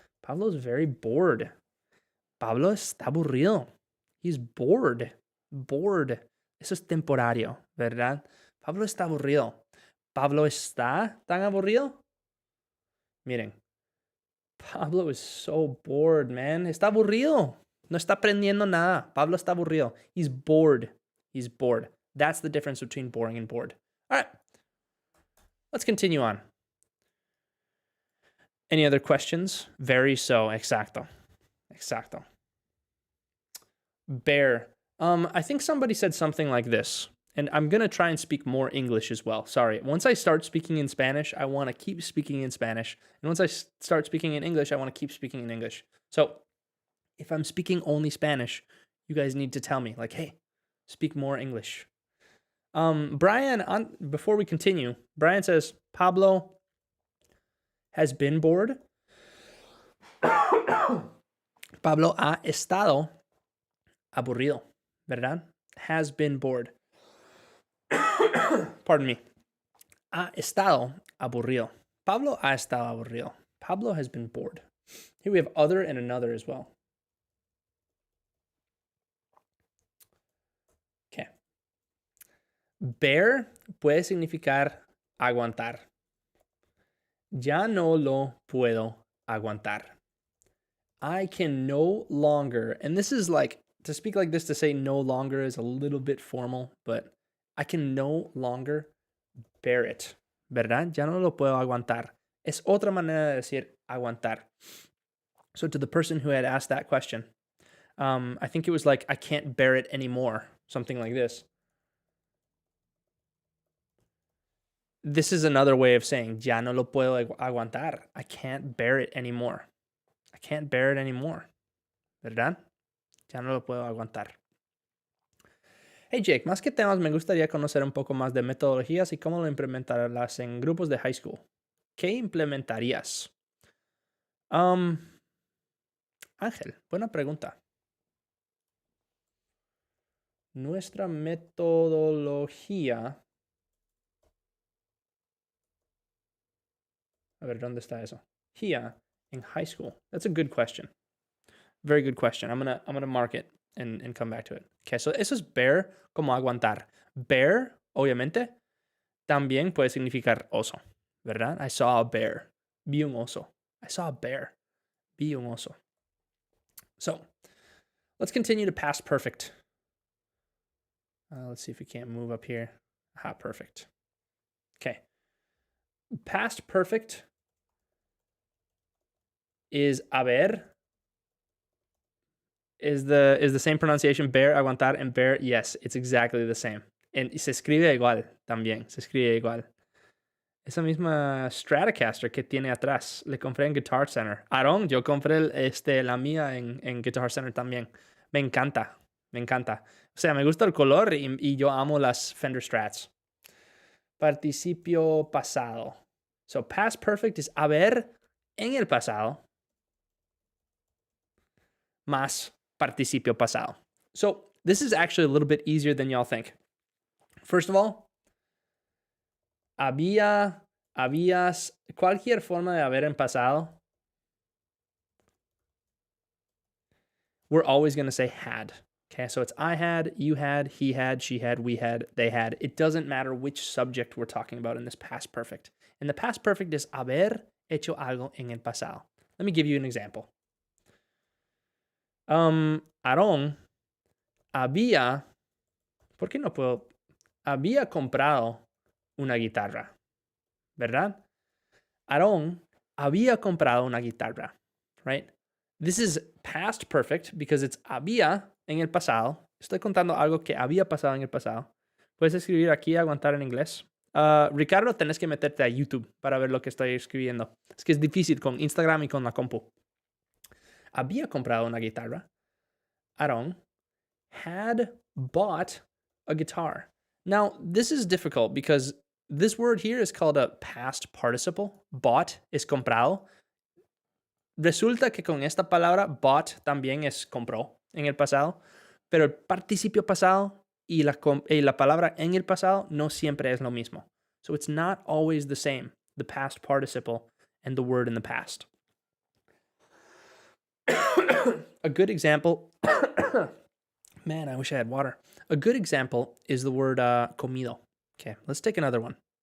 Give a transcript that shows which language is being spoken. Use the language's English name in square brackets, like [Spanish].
[English] Pablo is very bored. [Spanish] Pablo está aburrido. [English] He's bored. Bored. [Spanish] Eso es temporario, ¿verdad? Pablo está aburrido. ¿Pablo está tan aburrido? Miren. [English] Pablo is so bored, man. [Spanish] Está aburrido. No está aprendiendo nada. Pablo está aburrido. [English] He's bored. He's bored. That's the difference between boring and bored. All right. Let's continue on. Any other questions? Very so. [Spanish] Exacto. Exacto. [English] Bear. I think somebody said something like this. And I'm going to try and speak more English as well. Sorry. Once I start speaking in Spanish, I want to keep speaking in Spanish. And once I start speaking in English, I want to keep speaking in English. So if I'm speaking only Spanish, you guys need to tell me, like, hey, speak more English. Brian, before we continue, Brian says, Pablo has been bored. [Spanish] Pablo ha estado aburrido, ¿verdad? [English] Has been bored. Pardon me. [Spanish] Ha estado aburrido. Pablo ha estado aburrido. [English] Pablo has been bored. Here we have other and another as well. Okay. [Spanish] Bear puede significar aguantar. Ya no lo puedo aguantar. [English] I can no longer, and this is like, to speak like this, to say no longer is a little bit formal, but I can no longer bear it, [Spanish] ¿verdad? Ya no lo puedo aguantar. Es otra manera de decir aguantar. [English] So to the person who had asked that question, I think it was like, I can't bear it anymore, something like this. This is another way of saying, [Spanish] ya no lo puedo aguantar. [English] I can't bear it anymore. I can't bear it anymore. [Spanish] ¿Verdad? Ya no lo puedo aguantar. Hey Jake, más que temas, me gustaría conocer un poco más de metodologías y cómo lo implementarlas en grupos de high school. ¿Qué implementarías? Ángel, buena pregunta. Nuestra metodología. A ver, ¿dónde está eso? [English] Here in high school. That's a good question. Very good question. I'm gonna mark it and come back to it. Okay, so [Spanish] eso es bear como aguantar. Bear, obviamente, también puede significar oso, ¿verdad? [English] I saw a bear. [Spanish] Vi un oso. I saw a bear. Vi un oso. [English] So, let's continue to past perfect. Let's see if we can't move up here. Aha, perfect. Okay. Past perfect is haber. Is the same pronunciation, bear, aguantar, and bear? Yes, it's exactly the same. [Spanish] Y se escribe igual también, se escribe igual. Esa misma Stratocaster que tiene atrás, le compré en Guitar Center. Aaron, yo compré la mía en Guitar Center también. Me encanta, me encanta. O sea, me gusta el color y yo amo las Fender Strats. Participio pasado. [English] So past perfect is [Spanish] haber en el pasado más participio pasado. [English] So this is actually a little bit easier than y'all think. First of all, [Spanish] habías, cualquier forma de haber en pasado, [English] we're always going to say had. Okay, so it's I had, you had, he had, she had, we had, they had. It doesn't matter which subject we're talking about in this past perfect. And the past perfect is [Spanish] haber hecho algo en el pasado. [English] Let me give you an example. [Spanish] Aarón había, ¿por qué no puedo? Había comprado una guitarra, ¿verdad? Aarón había comprado una guitarra, [English] right? This is past perfect because it's [Spanish] había en el pasado. Estoy contando algo que había pasado en el pasado. Puedes escribir aquí aguantar en inglés. Ricardo, tenés que meterte a YouTube para ver lo que estoy escribiendo. Es que es difícil con Instagram y con la compu. Había comprado una guitarra. [English] Aaron had bought a guitar. Now, this is difficult because This word here is called a past participle. [Spanish] Bought es comprado. Resulta que con esta palabra bought también es compró en el pasado, pero el participio pasado y la palabra en el pasado no siempre es lo mismo. [English] So it's not always the same, the past participle and the word in the past. A good example, man, I wish I had water. A good example is the word comido. Okay, let's take another one.